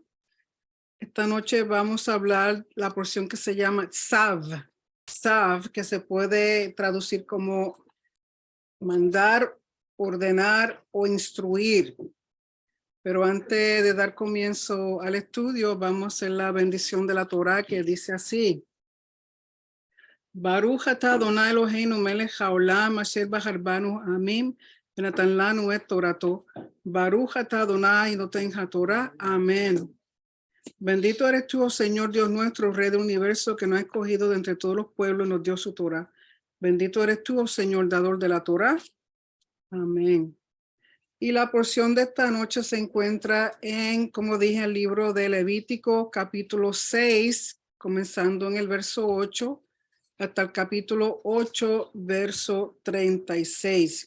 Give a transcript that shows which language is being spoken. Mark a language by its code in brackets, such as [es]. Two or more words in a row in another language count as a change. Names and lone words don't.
[es] Esta noche vamos a hablar la porción que se llama Tzav, que se puede traducir como mandar, ordenar o instruir. Pero antes de dar comienzo al estudio, vamos a hacer la bendición de la Torá, que dice así: [he] ברוך אתה אדוני אלוהינו מלך העולם אשר בחר בנו עמים ונתן לנו את תורתו. ברוך אתה אדוני נותן התורה. [es] Amén. Bendito eres tú, oh Señor Dios nuestro, Rey del universo, que nos ha escogido de entre todos los pueblos y nos dio su Torah. Bendito eres tú, oh Señor, dador de la Torah. Amén. Y la porción de esta noche se encuentra en, como dije, el libro de Levítico, capítulo 6, comenzando en el verso 8, hasta el capítulo 8, verso 36.